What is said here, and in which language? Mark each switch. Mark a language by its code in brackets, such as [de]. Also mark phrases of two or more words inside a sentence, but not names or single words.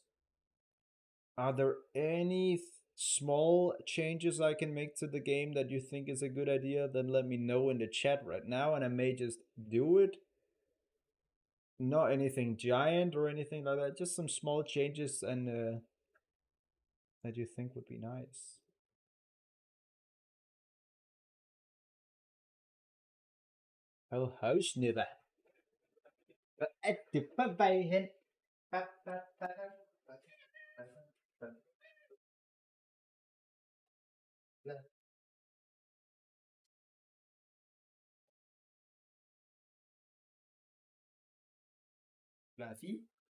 [en] Are there any small changes I can make to the game that you think is a good idea? Then let me know in the chat right now and I may just do it. Not anything giant or anything like that, just some small changes and that you think would be nice. Oh, houseniddag. [da] Hvad er det på vej hen? Fluffy?